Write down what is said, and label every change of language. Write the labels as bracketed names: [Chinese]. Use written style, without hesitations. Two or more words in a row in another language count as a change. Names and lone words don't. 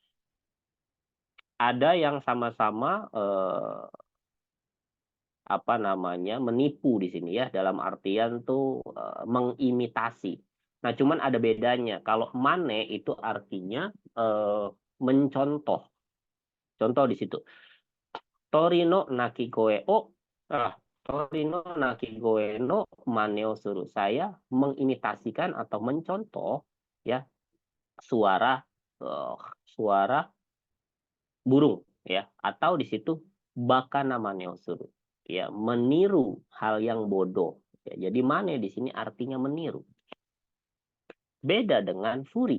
[Indonesian] Ada yang sama-sama apa namanya, menipu di sini ya, dalam artian tuh mengimitasi. Nah, cuman ada bedanya. Kalau mane itu artinya mencontoh. Contoh di situ. [Japanese] 鳥の鳴き声を. 鳥の鳴き声の真似をする. [Indonesian] Saya mengimitasikan atau mencontoh ya suara eh, suara burung ya, atau di situ baka namanya usuru ya, meniru hal yang bodoh ya. Jadi mane di sini artinya meniru, beda dengan furi.